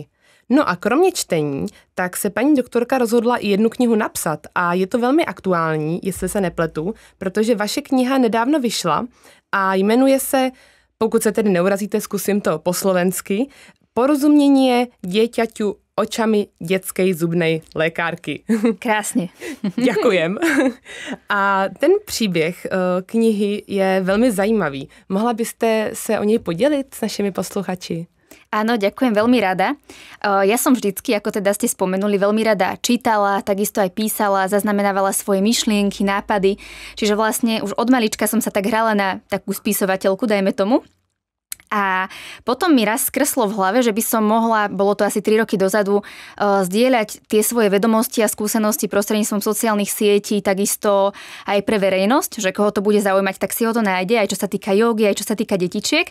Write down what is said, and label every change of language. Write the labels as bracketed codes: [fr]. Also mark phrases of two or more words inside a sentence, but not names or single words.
[cs] No a kromě čtení, tak se paní doktorka rozhodla i jednu knihu napsat a je to velmi aktuální, jestli se nepletu, protože vaše kniha nedávno vyšla a jmenuje se, pokud se tedy neurazíte, zkusím to po slovensky, Porozumění dieťaťu očami dětskej zubnej lékárky. Krásně. [sk] Ďakujem. [cs] A ten příběh knihy je velmi zajímavý. Mohla byste se o něj podělit s našimi posluchači? [sk] Áno, ďakujem, veľmi rada. Ja som vždycky, ako teda ste spomenuli, veľmi rada čítala, takisto aj písala, zaznamenávala svoje myšlienky, nápady. Čiže vlastne už od malička som sa tak hrala na takú spisovateľku, dajme tomu. A potom mi raz skreslo v hlave, že by som mohla, bolo to asi 3 roky dozadu, zdieľať tie svoje vedomosti a skúsenosti prostredníctvom sociálnych sietí, takisto aj pre verejnosť, že koho to bude zaujímať, tak si ho to nájde, aj čo sa týka jogy, aj čo sa týka detičiek.